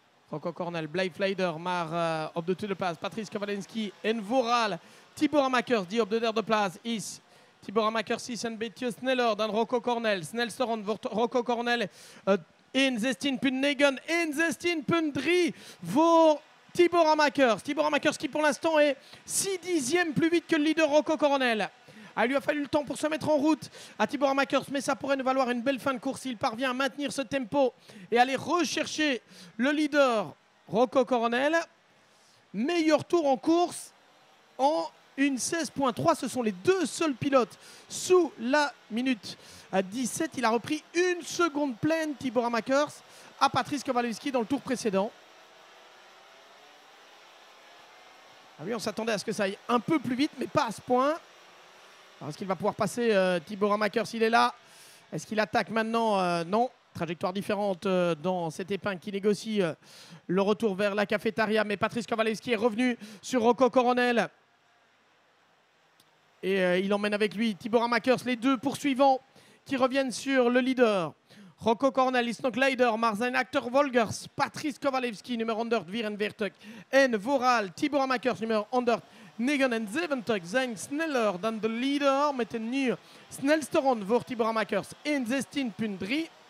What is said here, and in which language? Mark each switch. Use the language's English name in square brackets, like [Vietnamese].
[Dutch] Rocco Cornell, Blake Fleider, maar op de tweede plaats Patrice Kowalski en vooral Tibor Ramakers die op de derde plaats is. Tibor Ramakers is een beetje sneller dan Rocco Cornell. Snelste rond wordt Rocco Cornell 1:16.9, 1:16.3 voor Tibor Ramakers. [French] Tibor Ramakers qui pour l'instant est 6 dixièmes plus vite que le leader Rocco Cornell. Ah, il lui a fallu le temps pour se mettre en route à Tibor Ramakers, mais ça pourrait nous valoir une belle fin de course s'il parvient à maintenir ce tempo et aller rechercher le leader Rocco Cornell. Meilleur tour en course en une 16.3. Ce sont les deux seuls pilotes sous la minute à 17. Il a repris une seconde pleine, Tibor Ramakers, à Patrice Kowalski dans le tour précédent. Ah oui, on s'attendait à ce que ça aille un peu plus vite, mais pas à ce point. Est-ce qu'il va pouvoir passer Tibor Ramakers? Il est là. Est-ce qu'il attaque maintenant? Non. Trajectoire différente dans cette épingle qui négocie le retour vers la cafétéria. Mais Patrice Kowalski est revenu sur Rocco Cornell. Et il emmène avec lui Tibor Ramakers, les deux poursuivants qui reviennent sur le leader. [Dutch] Rocco Cornell is nog leider, maar zijn acteur Volgers. Patrice Kowalski, nummer 144. En vooral Tibor Ramakers, nummer 179. Zijn sneller dan de leader met een nu snelste rond voor Tibor Ramakers. 1:16.3.